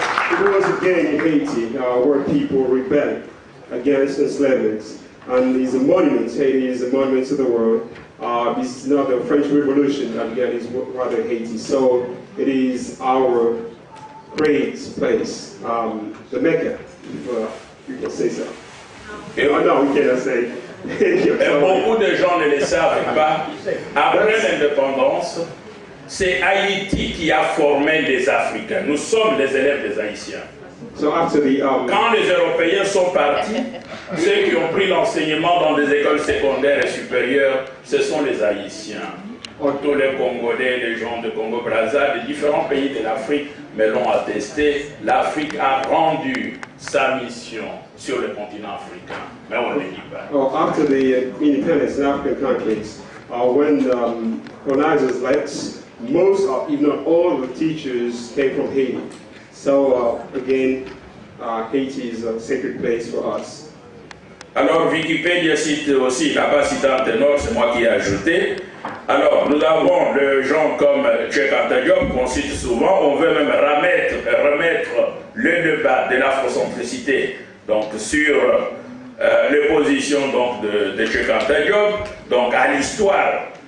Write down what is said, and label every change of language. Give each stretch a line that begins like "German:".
English: It was again in Haiti where people rebelled against enslavement, and it's a monument. Haiti is a monument to the world. This is not the French Revolution that began, it's rather Haiti. So it is our great place, the Mecca, if you can say so. No, we cannot say.
French: Beaucoup de gens ne le savent pas. Après l'indépendance, c'est Haïti qui a formé des Africains. Nous sommes les élèves des Haïtiens.
English: So after the,
French: quand les Européens sont partis, ceux qui ont pris l'enseignement dans des écoles secondaires et supérieures, ce sont les Haïtiens. Tous les Congolais, les gens de Congo-Brazza, des différents pays de l'Afrique me l'ont attesté. L'Afrique a rendu sa mission sur le continent africain. Mais on ne le dit pas.
English: After the independence in African countries, when colonizers left, most, if not all, the teachers came from Haiti. So again, Haiti is a sacred place for us.
French: Alors Wikipédia cite aussi, là-bas cite Antenor, c'est moi qui ai ajouté. Alors nous avons des gens comme Cheikh Anta Diop qu'on cite souvent. On veut même remettre le débat de l'afrocentricité donc sur les positions donc de Cheikh Anta Diop donc à l'histoire.